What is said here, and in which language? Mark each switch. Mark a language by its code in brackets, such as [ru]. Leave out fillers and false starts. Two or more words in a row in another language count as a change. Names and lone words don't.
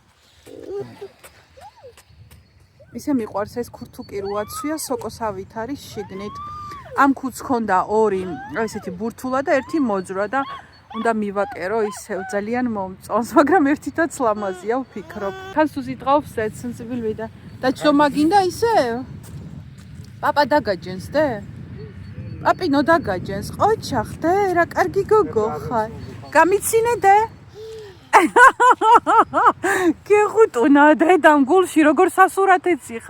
[ka] ისე მიყვარს ეს ქურთუკი რუაცვია, სოკოსავით არის შიგნით. ამ ქუდს ხონდა ორი, ესეთი ბურთულა და ერთი მოძრა და უნდა მივაკერო ისევ ძალიან მომწონს, მაგრამ ერთითაც ლამაზია ვფიქრობ. თან სუზი [de] draufsetz, sie will wieder. [ka] და ჩდომა გინდა ისე? პაპა დაგაჯენს დე? პაპინო დაგაჯენს, ყოჩახ დე, რა კარგი გოგო ხარ. გამიცინე დე? გეხუტუნა დედამ გულში როგორ სასურათეცი ხარ.